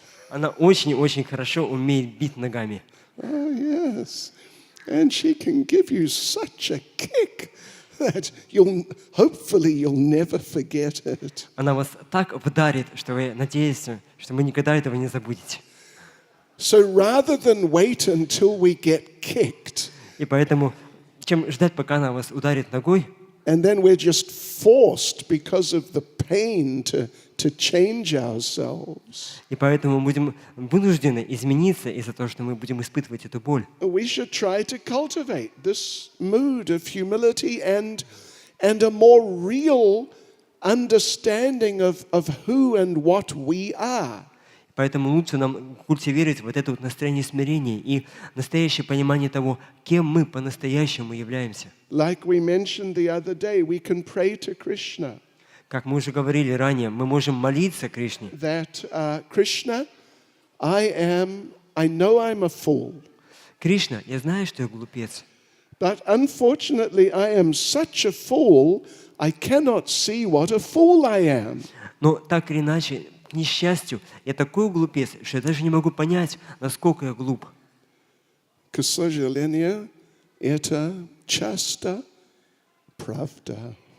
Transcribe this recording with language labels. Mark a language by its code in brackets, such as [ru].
[ru] Она очень-очень хорошо умеет бить ногами. [en] Oh, yes. And she can give you such a kick that hopefully you'll never forget it. [ru] Она вас так вдарит, что вы надеетесь, что вы никогда этого не забудете. [en] So rather than wait until we get kicked, [ru] И поэтому, чем ждать, пока она вас ударит ногой, [en] and then we're just forced because of the pain to change ourselves, [ru] и поэтому мы будем вынуждены измениться из-за того, что мы будем испытывать эту боль. [en] we should try to cultivate this mood of humility and a more real understanding of who and what we are. [ru] Поэтому лучше нам культивировать вот это вот настроение смирения и настоящее понимание того, кем мы по-настоящему являемся. [en] Like we mentioned the other day, we can pray to Krishna [ru] Как мы уже говорили ранее, мы можем молиться Кришне. [en] that Krishna, I know I'm a fool, [ru] Кришна, я знаю, что я глупец, [en] but unfortunately I am such a fool, I cannot see what a fool I am. [ru] но так или иначе, к несчастью, я такой глупец, что я даже не могу понять, насколько я глуп. К сожалению, это часто правда.